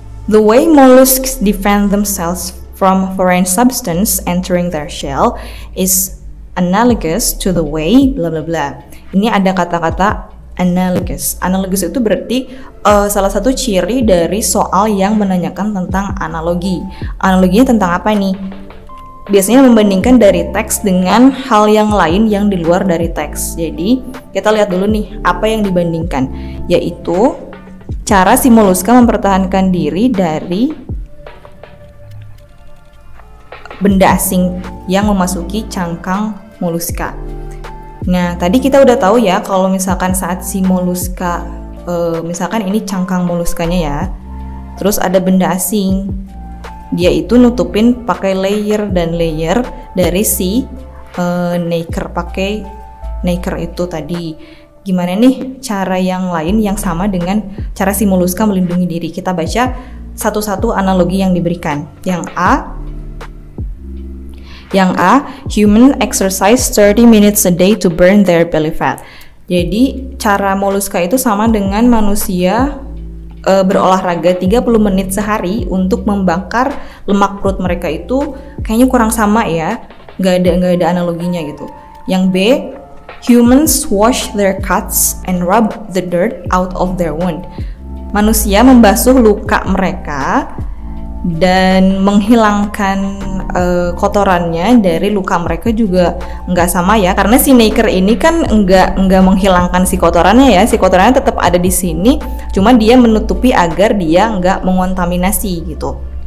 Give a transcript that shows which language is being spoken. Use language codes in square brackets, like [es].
[en] The way mollusks defend themselves from foreign substance entering their shell is analogous to the way bla bla bla. [id] Ini ada kata-kata analogous. Analogous itu berarti salah satu ciri dari soal yang menanyakan tentang analogi. Analoginya tentang apa nih? Biasanya membandingkan dari teks dengan hal yang lain yang di luar dari teks. Jadi kita lihat dulu nih apa yang dibandingkan, yaitu cara si moluska mempertahankan diri dari benda asing yang memasuki cangkang moluska. Nah, tadi kita udah tahu ya kalau misalkan saat si moluska, misalkan ini cangkang moluskanya ya, terus ada benda asing, dia itu nutupin pakai layer dan layer dari si nacre, pakai nacre itu tadi. Gimana nih cara yang lain yang sama dengan cara si moluska melindungi diri? Kita baca satu-satu analogi yang diberikan. Yang A, [en] human exercise 30 minutes a day to burn their belly fat. [id] Jadi cara moluska itu sama dengan manusia berolahraga 30 menit sehari untuk membakar lemak perut mereka. Itu kayaknya kurang sama ya, nggak ada analoginya gitu. Yang B, [en] humans wash their cuts and rub the dirt out of their wound. [id] Manusia membasuh luka mereka dan menghilangkan kotorannya dari luka mereka juga nggak sama ya, karena si nacre ini kan nggak menghilangkan si kotorannya ya, si kotorannya tetap ada di sini, cuma dia menutupi agar dia nggak mengontaminasi gitu.